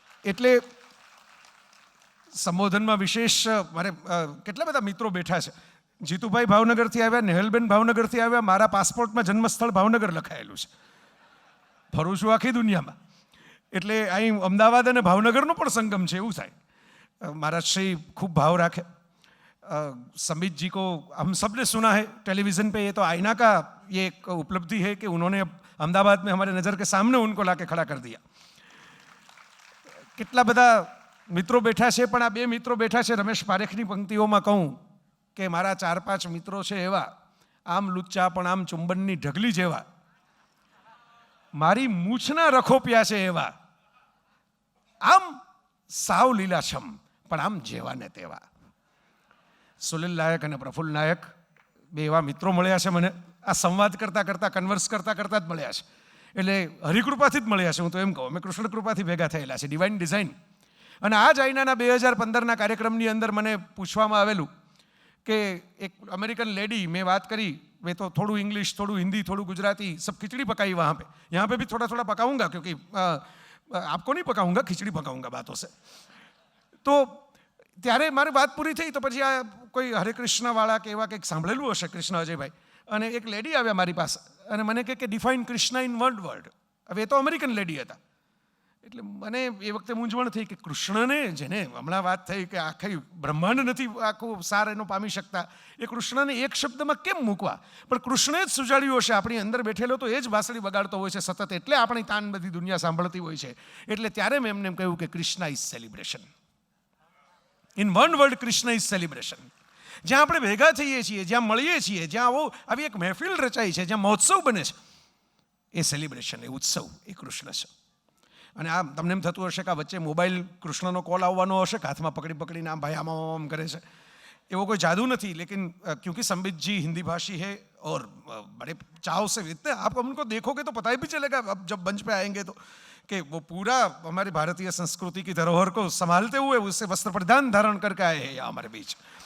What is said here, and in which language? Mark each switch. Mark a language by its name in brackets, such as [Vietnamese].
[Gujarati] એટલે સંબોધનમાં વિશેષ મારે કેટલા બધા મિત્રો બેઠા છે. જીતુભાઈ ભાવનગરથી આવ્યા, નેહલબેન ભાવનગરથી આવ્યા. મારા પાસપોર્ટમાં જન્મસ્થળ ભાવનગર લખાયેલું છે. ફરું છું આખી દુનિયામાં. એટલે અહીં અમદાવાદ અને ભાવનગરનો પણ સંગમ છે એવું થાય. [Hindi] महाराज श्री खूब भाव रखे. संबित जी को हम सब ने सुना है टेलीविज़न पे, ये तो आईना का ये एक उपलब्धि है कि उन्होंने अहमदाबाद में हमारे नज़र के सामने उनको लाके खड़ा कर दिया. [Gujarati] કેટલા બધા મિત્રો બેઠા છે, પણ આ બે મિત્રો બેઠા છે રમેશ પારેખની પંક્તિઓમાં કહું કે મારા 4-5 મિત્રો છે એવા, આમ લુચ્ચા પણ આમ ચુંબનની ઢગલી જેવા, મારી મૂછના રખોપિયા છે એવા, આમ સાવ લીલાછમ પણ આમ જેવા ને તેવા. સુનિલ નાયક અને પ્રફુલ્લ નાયક બે એવા મિત્રો મળ્યા છે મને. આ સંવાદ કરતાં કરતાં, કન્વર્સ કરતાં કરતાં જ મળ્યા છે. એટલે હરિકૃપાથી જ મળ્યા છે, હું તો એમ કહું. અમે કૃષ્ણ કૃપાથી ભેગા થયેલા છે, [English] Divine design. [Gujarati] અને આ જ આઈનાના 2015ના કાર્યક્રમની અંદર મને પૂછવામાં આવેલું કે એક અમેરિકન લેડી, મેં વાત કરી, [Hindi] मैं तो थोड़ा इंग्लिश, थोड़ा हिंदी, थोड़ा गुजराती, सब खिचड़ी पकाई वहाँ पे. यहाँ पे भी थोड़ा थोड़ा पकाऊंगा, क्योंकि आपको नहीं पकाऊंगा, खिचड़ी पकाऊंगा बातों से. [Gujarati] तो ત્યારે મારી વાત પૂરી થઈ તો પછી આ કોઈ હરે કૃષ્ણવાળા કે એવા કંઈક સાંભળેલું હશે, કૃષ્ણ અજયભાઈ, અને એક લેડી આવ્યા મારી પાસે અને મને કહે કે [English] Define Krishna in one word. [Gujarati] હવે એ તો અમેરિકન લેડી હતા. એટલે મને એ વખતે મૂંઝવણ થઈ કે કૃષ્ણને, જેને હમણાં વાત થઈ કે આખી બ્રહ્માંડ નથી આખું સાર એનો પામી શકતા, એ કૃષ્ણને એક શબ્દમાં કેમ મૂકવા? પણ કૃષ્ણે જ સુજાડ્યું હશે. આપણી અંદર બેઠેલો તો એ જ વાંસળી બગાડતો હોય છે સતત, એટલે આપણી તાન બધી દુનિયા સાંભળતી હોય છે. એટલે ત્યારે મેં એમને કહ્યું કે [English] Krishna is celebration. In one word Krishna is celebration. [Gujarati] જ્યાં આપણે ભેગા થઈએ છીએ, જ્યાં મળીએ છીએ, જ્યાં આવી એક મહેફિલ રચાય છે, જ્યાં મહોત્સવ બને છે, એ સેલિબ્રેશન, એ ઉત્સવ, એ કૃષ્ણ છે. અને આ તમને એમ થતું હશે કે આ વચ્ચે મોબાઈલ કૃષ્ણનો કોલ આવવાનો હશે કે હાથમાં પકડી પકડીને આમ ભાઈ આમ કરે છે. એવો કોઈ જાદू [Hindi] नहीं, लेकिन क्योंकि संबित जी हिंदी भाषी है और बड़े चाव से इतने आप उनको देखोगे तो पता ही भी चलेगा अब जब मंच पे आएंगे तो, कि वो पूरा हमारी भारतीय संस्कृति की धरोहर को संभालते हुए उससे वस्त्र परिधान धारण करके आए हैं यहाँ हमारे बीच.